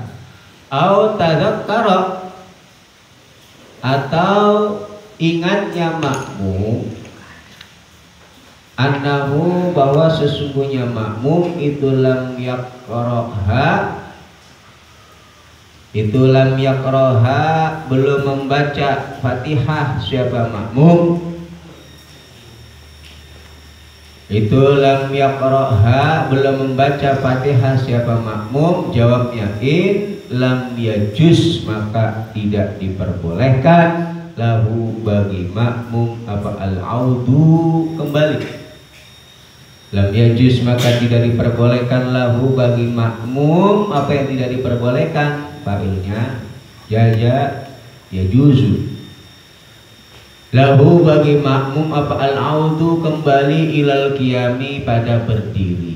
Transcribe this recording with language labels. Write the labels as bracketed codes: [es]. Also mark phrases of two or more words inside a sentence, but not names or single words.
[ar] أو تذكر, [id] atau ingatnya makmum, annahu, bahwa sesungguhnya makmum itu [ar] لم يقرأها, [id] belum membaca fatihah siapa makmum. Itu [ar] لم يقرأها, [id] belum membaca fatihah siapa makmum. [ar] Jawabnya إن لم يجز, [id] maka tidak diperbolehkan lahu, bagi makmum, apa al-audu, kembali. [ar] لم يجز, [id] maka tidak diperbolehkan lahu, bagi makmum, apa yang tidak diperbolehkan, fa'ilnya [ar] جاز يجوز, [id] lahu, bagi makmum, apa al-audu, kembali, [ar] إلى القيام, [id] pada berdiri.